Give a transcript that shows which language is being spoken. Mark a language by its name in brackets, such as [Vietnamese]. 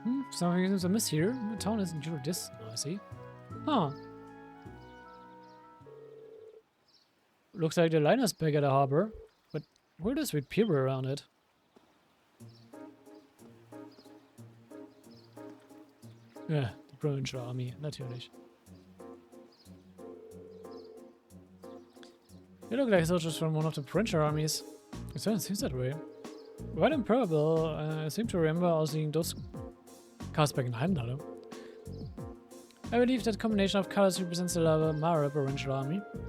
[English] Something seems amiss here. The town isn't usually this noisy. Huh. Looks like the liner's back at the harbor, but where does with people around it? [German] Ja, die Provincial Army, natürlich. [English] They look like soldiers from one of the provincial armies. It certainly seems that way. Quite improbable. I seem to remember seeing those cars back in Heimdall. I believe that combination of colors represents the Mara provincial army.